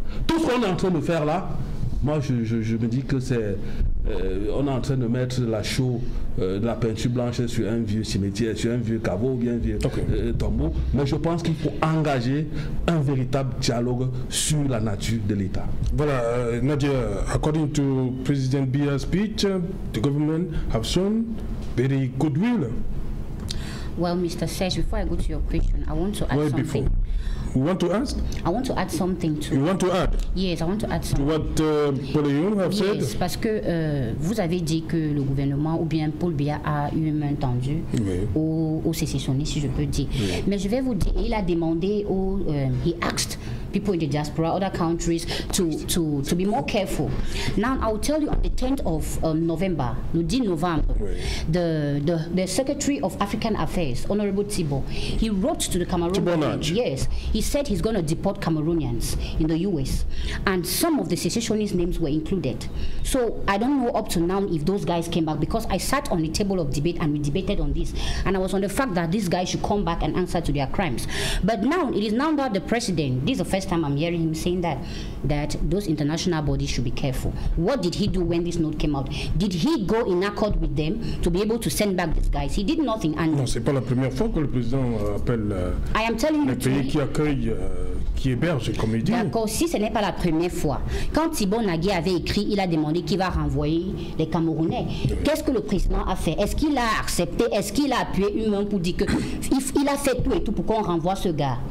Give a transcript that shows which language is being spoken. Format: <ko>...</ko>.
<fr>Tout ce qu'on est en train de faire là, moi je me dis que c'est... on est en train de mettre la chaux de la peinture blanche sur un vieux cimetière, sur un vieux caveau ou bien un vieux tombeau. Mais je pense qu'il faut engager un véritable dialogue sur la nature de l'État.</fr> <en>Voilà, Nadia, according to President Biya's speech, the government have shown very goodwill. Well, Mr. Sesh, before I go to your question, I want to add something. Before. You want to ask? I want to add something too. You want to add? Yes, I want to add something. To what Paul Young have said?</en> <fr>Yes, parce que vous avez dit que le gouvernement ou bien Paul Biya a eu une main tendue aux sécessionnistes, si je peux dire. Oui. Mais je vais vous dire, il a demandé</fr> <en>he asked people in the diaspora, other countries, to be more careful. Now, I will tell you on the 10th of November,</en> <fr>le 10 novembre,</fr> <en>the Secretary of African Affairs, Honorable Thibault, he wrote to the Cameroonians. Yes, he said he's going to deport Cameroonians in the US, and some of the secessionist names were included. So I don't know up to now if those guys came back, because I sat on the table of debate and we debated on this, and I was on the fact that these guys should come back and answer to their crimes. But now it is now that the president, this is the first time I'm hearing him saying that those international bodies should be careful. What did he do when this note came out? Did he go in accord with them to be able to send back these guys? He did nothing. And</en> <fr>non, c'est pas la première fois que le président appelle les pays qui accueillent, qui hébergent, comme il dit. D'accord, si ce n'est pas la première fois. Quand Thibault Nagui avait écrit, il a demandé qu'il va renvoyer les Camerounais. Oui. Qu'est-ce que le président a fait? Est-ce qu'il a accepté? Est-ce qu'il a appuyé une main pour dire qu'il a fait tout et tout pour qu'on renvoie ce gars?</fr>